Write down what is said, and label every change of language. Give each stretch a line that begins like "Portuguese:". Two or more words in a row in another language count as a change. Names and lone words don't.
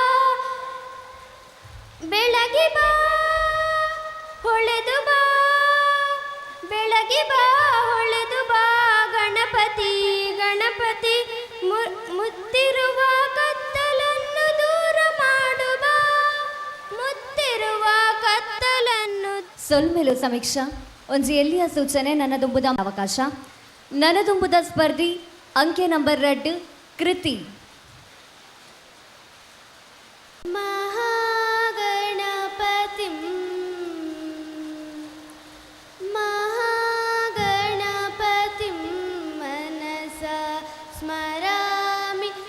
Kannada: ಬೆಳಗಿ ಬಾ ಹೊಳೆದು ಬಾ ಬೆಳಗಿ ಬಾ ಹೊಳೆದು ಬಾ ಗಣಪತಿ ಗಣಪತಿ ಮುತ್ತಿರುವ ಕತ್ತಲನ್ನು ದೂರ ಮಾಡು ಬಾ ಮುತ್ತಿರುವ ಕತ್ತಲನ್ನು.
Tulu: ಸೊಲ್ಮೆಲು ಸಮೀಕ್ಷಾ ಒಂಜಿ ಎಲ್ಲಿಯ ಸೂಚನೆ ನನದುಂಬುದ ಅವಕಾಶ. ನನದುಂಬುದ ಸ್ಪರ್ಧಿ ಅಂಕೆ ನಂಬರ್ 2 ಕೃತಿ.
Sanskrit: ಮಹಾಗಣಪತಿಂ ಮಹಾಗಣಪತಿಂ ಮನಸ ಸ್ಮರಾಮಿ